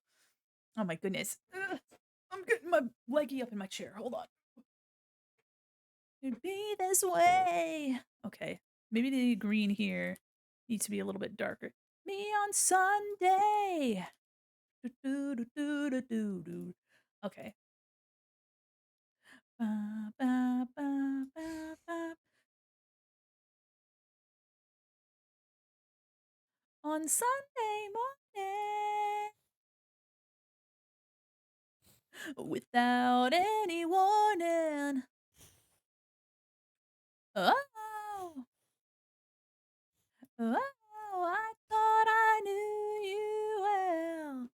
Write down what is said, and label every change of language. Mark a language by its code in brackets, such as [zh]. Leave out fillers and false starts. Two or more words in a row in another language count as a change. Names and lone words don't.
[en] Oh my goodness. Ugh. I'm getting my leggy up in my chair. Hold on. It'd be this way. Okay. Maybe the green here needs to be a little bit darker. Me on Sunday. Do, do, do, do, do, do, do. Okay. Ba, ba, ba, ba, ba. On Sunday morning. Without any warning. Oh, oh, I thought I knew you well.